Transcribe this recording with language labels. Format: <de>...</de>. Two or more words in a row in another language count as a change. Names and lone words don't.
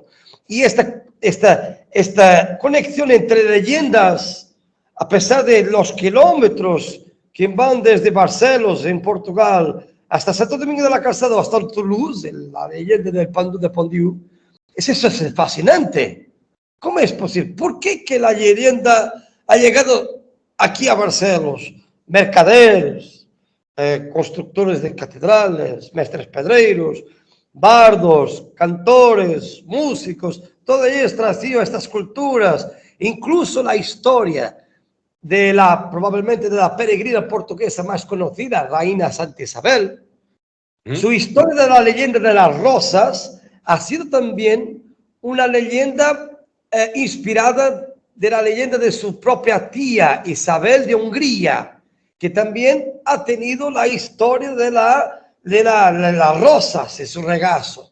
<es>Y esta conexión entre leyendas, a pesar de los kilómetros que van desde Barcelos, en Portugal, hasta Santo Domingo de la Calzada, hasta Toulouse, la leyenda del Pan de Pondiu, eso es fascinante. ¿Cómo es posible? ¿Por qué que la leyenda ha llegado aquí a Barcelos? Mercaderes, constructores de catedrales,</es> <pt>mestres pedreiros,</pt> <es>bardos, cantores, músicos, todo ello traído estas culturas, incluso la historia probablemente de la peregrina portuguesa más conocida, Reina Santa Isabel. Su historia de la leyenda de las rosas ha sido también una leyenda inspirada de la leyenda de su propia tía Isabel de Hungría, que también ha tenido la historia de las rosas en su regazo.</es>